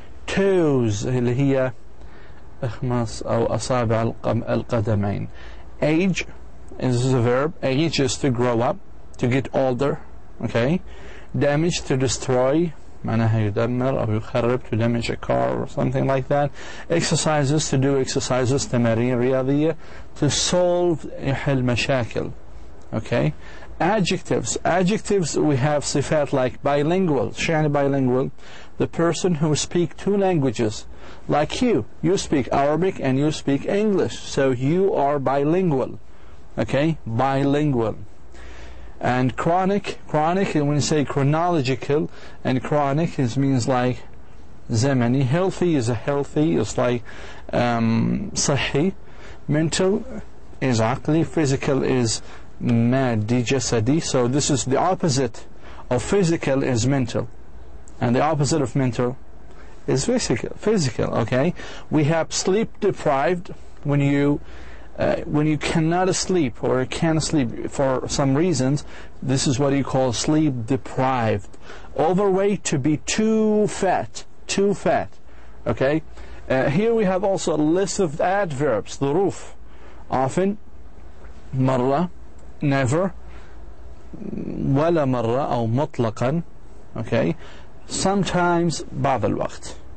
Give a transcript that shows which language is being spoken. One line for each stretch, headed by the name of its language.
English: Toes
Arabic: اللي هي أخماص أو أصابع القدمين.
English: Age is a verb. Age is to grow up, to get older. Okay. Damage, to destroy.
Arabic: معناها يدمر أو يخرب,
English: to damage a car or something like that. Exercises, to do exercises.
Arabic: تمارين رياضية,
English: to solve
Arabic: يحل مشاكل.
English: Okay. Adjectives we have
Arabic: صفات
English: like bilingual.
Arabic: شو يعني bilingual?
English: The person who speaks two languages. Like you speak Arabic and you speak English, so you are bilingual. Okay, bilingual. And chronic, when you say chronological, and chronic means like
Arabic: زمني.
English: Healthy is like
Arabic: صحي.
English: Mental is
Arabic: عقلي.
English: Physical is
Arabic: مادي, جسدي.
English: So this is the opposite of physical is mental, and the opposite of mental is physical. Okay. We have sleep deprived. When you cannot sleep or can't sleep for some reasons, this is what you call sleep deprived. Overweight, to be too fat. Okay. Here we have also a list of adverbs.
Arabic: ظروف,
English: often,
Arabic: مرة,
English: never,
Arabic: ولا مرة أو مطلقا. Okay.
English: Sometimes,
Arabic: بعض الوقت.